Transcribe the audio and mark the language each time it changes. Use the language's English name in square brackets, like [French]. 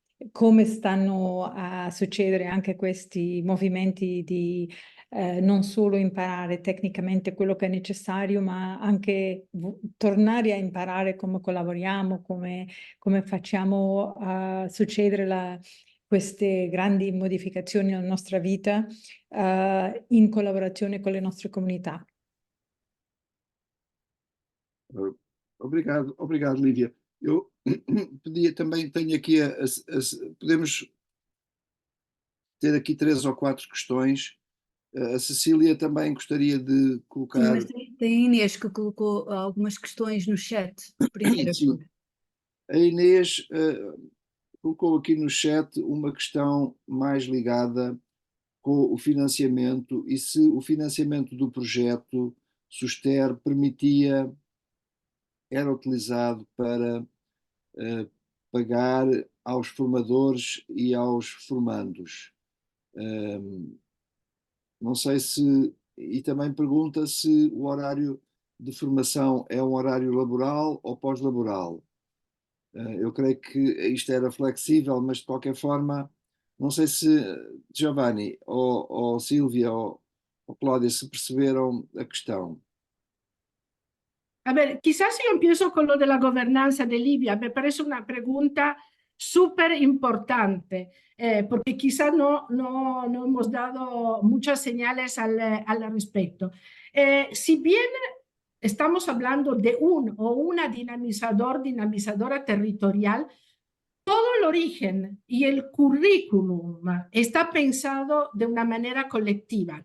[Italian] come stanno a succedere anche questi movimenti di non solo imparare tecnicamente quello che è necessario, ma anche tornare a imparare come collaboriamo, come facciamo succedere queste grandi modificazioni nella nostra vita in collaborazione con le nostre comunità. [Portuguese] Obrigado, Lívia. Eu também tenho aqui podemos ter aqui 3 ou 4 questões. A Cecília também gostaria de colocar. Sim, mas tem a Inês que colocou algumas questões no chat. Primeiro. Sim. A Inês colocou aqui no chat uma questão mais ligada com o financiamento e se o financiamento do projeto SUSTER era utilizado para pagar aos formadores e aos formandos. Não sei se... E também pergunta se o horário de formação é um horário laboral ou pós-laboral. Eu creio que isto era flexível, mas de qualquer forma, não sei se Giovanni ou Silvia ou Cláudia se perceberam a questão. [Spanish] A ver, quizás yo empiezo con lo de la gobernanza de Libia. Me parece una pregunta súper importante, porque quizás no hemos dado muchas señales al respecto. Si bien estamos hablando de un o una dinamizadora territorial, todo el origen y el currículum está pensado de una manera colectiva.